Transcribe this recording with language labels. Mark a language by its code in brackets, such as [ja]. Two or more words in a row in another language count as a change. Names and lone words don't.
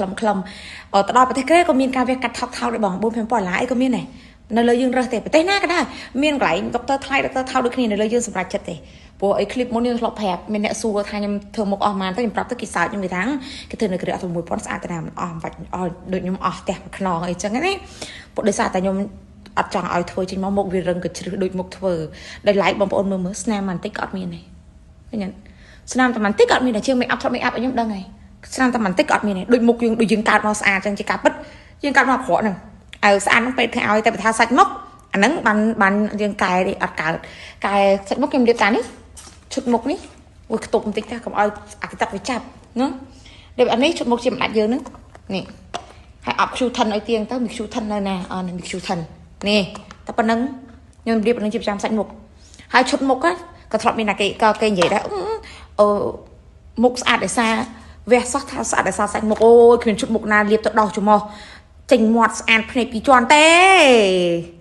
[km] មទៅដល់ប្រទេសកូរ៉េក៏មានការវះកាត់ថោកដែរបង$4,000-5,000អីក៏មានដែរនៅលើយើងរើសទេប្រទេសណាក៏ដែរមានកន្លែងដុកទ័រថ្លៃដុកទ័រថោកដូចគ្នានៅលើយើងសម្រាប់ចិត្តទេព្រោះអីคลิปមុនយើងធ្លាប់ប្រាប់មានអ្នកសួរថាខ្ញុំធ្វើមុខអស់ប៉ុន្មានទៅខ្ញុំប្រាប់ទៅគេសើចខ្ញុំនិយាយថាគេធ្វើនៅកូរ៉េ អត់$6,000ស្អាតតែណាមិនអស់បាច់អស់ដូចខ្ញុំអស់ផ្ទះមួយខ្នងអីចឹងណាព្រោះដោយសារតែខ្ញុំអត់ចង់ឲ្យធ្វើចេញមកមុខវារឹងក៏ជ្រឹះដូចមុខធ្វើដោយឡែកបងប្អូនមើលស្នាម បន្តិចក៏អត់មានដែរឃើញស្នាមតែបន្តិចក៏អត់មានដែរជាង [en] make up [km] ធ្លាប់ [en] make up [km] ឲ្យខ្ញុំដឹងហើយស្នាមតែបន្តិចក៏អត់មានដែរដូចមុខយើងកើត មកស្អាតចឹងជាការពិតយើងកើតមកអាក្រក់ហ្នឹងឲ្យស្អាតហ្នឹងពេលធ្វើឲ្យតែបើថាសាច់មុខអាហ្នឹងបានយើងកែអ ត់កើតកែសាច់មុខខ្ញុំរៀបតានេះឈុតមុខនេះមួយខ្ទប់បន្តិចថាកុំឲ្យអាកទឹកវាចាប់ណារៀបអានេះឈុតមុខជាមិនដាច់យើងហ្នឹងនេះហើយអប់ Q10 ឲ្យទៀងទៅមាន Q10 នៅណាមាន Q10 នេះតែប៉ុណ្្នឹងខ្ញុំរៀបអានេះជាប្រចាំសាច់មុខហើយឈុតមុខក៏ធ្លាប់មានតែគេនិយាយដែរមុខស្អាតដោយសារវះសោះថាស្អាតដោយសារសាច់មុខអូយគ្មានឈុតមុខណាលាបទៅដោះច្រមុះចេញមាត់ស្អាតភ្នែកពីរជាន់ទេ